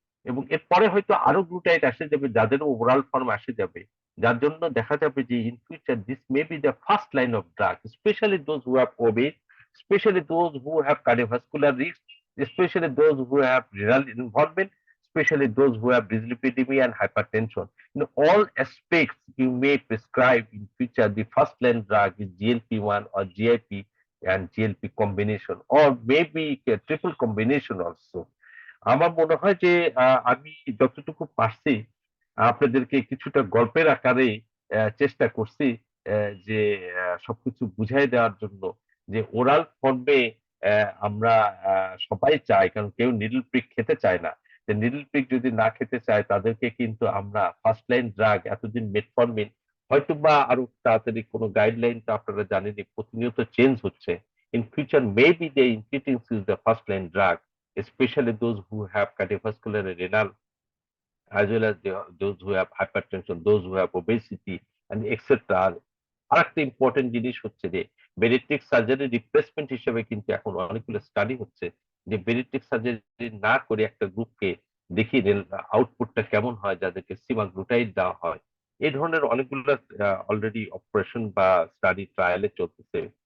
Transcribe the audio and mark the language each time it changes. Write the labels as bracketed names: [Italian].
[Bangla] এবং এরপরে হয়তো আরো গ্লুটাইড আসে যাবে, যাদের ওরাল ফর্ম আসে যাবে, যার জন্য দেখা যাবে যে [English] In future this may be the first line of drug, specially those who have obese, especially those who have cardiovascular risk, especially those who have renal involvement, especially those who have dyslipidemia and hypertension. In all aspects, you may prescribe in future the first line drug is GLP-1 or GIP and GLP combination, or maybe a triple combination also. [Bangla] আমার মনে হয় যে আমি যতটুকু পারছি আপনাদেরকে কিছুটা গল্পের আকারে চেষ্টা করছি যে সবকিছু বুঝাই দেওয়ার জন্য, যে ওরাল ফর্মে আমরা সবাই চাই, কারণ কেউ নিডল প্রিক খেতে চায় না। যে নিডল প্রিক যদি না খেতে চায় তাদেরকে কিন্তু আমরা ফার্স্ট লাইন ড্রাগ এতদিন মেটফর্মিন, হয়তো বা আরো তাড়াতাড়ি কোনো গাইডলাইন তো আপনারা জানেনই প্রতিনিয়ত চেঞ্জ হচ্ছে। [English] In future maybe the incretins is the first line drug, especially those who have cardiovascular and renal, as well as those who have hypertension, those who have obesity, and etc. [Bangla] আরেকটা important জিনিস হচ্ছে যে বেরিট্রিক surgery replacement হিসেবে কিন্তু এখন অনেকগুলো study হচ্ছে, যে বেরিট্রিক সার্জারি না করে একটা গ্রুপকে দেখি আউটপুটটা কেমন হয় যাদেরকে সিমাগ্লুটাইড দেওয়া হয়। এই ধরনের অনেকগুলো অলরেডি অপারেশন বা স্টাডি ট্রায়ালে চলতেছে।